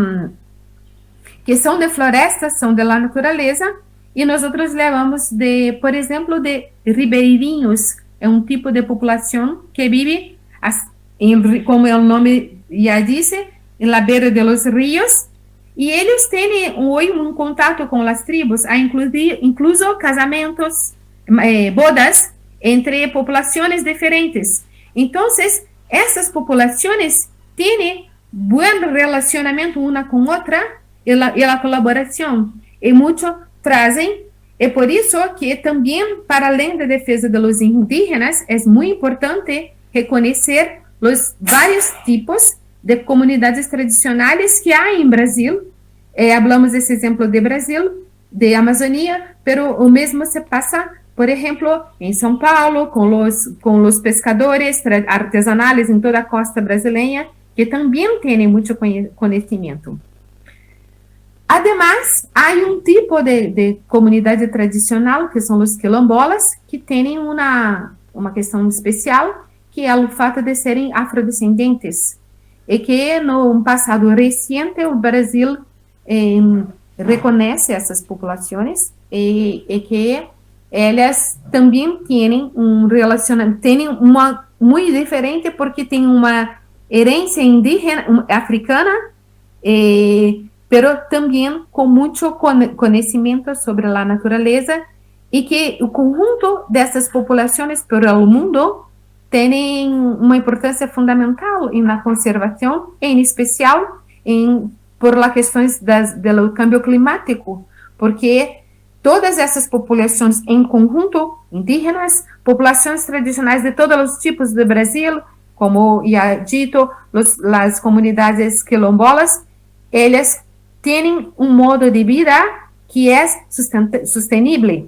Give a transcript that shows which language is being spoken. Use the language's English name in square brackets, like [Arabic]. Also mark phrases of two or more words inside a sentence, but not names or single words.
[Spanish] son de florestas, son de la naturaleza, y nosotros llamamos de, por ejemplo, de ribeirinhos, es un tipo de población que vive, como el nombre ya dice, en la beira de los ríos, y ellos tienen hoy un contacto con las tribus, hay incluso casamientos, bodas entre poblaciones diferentes. Entonces, estas poblaciones tienen buen relacionamiento una con otra y la colaboración, y mucho [Portuguese] trazem, é por isso que também, para além da defesa dos indígenas, é muito importante reconhecer os vários tipos de comunidades tradicionais que há em Brasil. Hablamos desse exemplo de Brasil, de Amazônia, pero o mesmo se passa, por exemplo, em São Paulo, com os pescadores artesanais em toda a costa brasileira, que também têm muito conhecimento. [Spanish] Además, hay un tipo de comunidad tradicional, que son los quilombolas, que tienen una cuestión especial, que es el [Portuguese] fato de serem afrodescendentes, [Spanish] y que en un pasado reciente el Brasil reconoce essas poblaciones, y que ellas también tienen un relacionamiento, tienen muy diferente, porque tienen una herencia indígena, africana, [Portuguese] pero também com muito conhecimento sobre a natureza, e que o conjunto dessas populações pelo mundo tem uma importância fundamental na conservação, em especial por as questões do câmbio climático, porque todas essas populações em conjunto, indígenas, populações tradicionais de todos os tipos do Brasil, como já dito, as comunidades quilombolas, elas têm um modo de vida que é sustentável.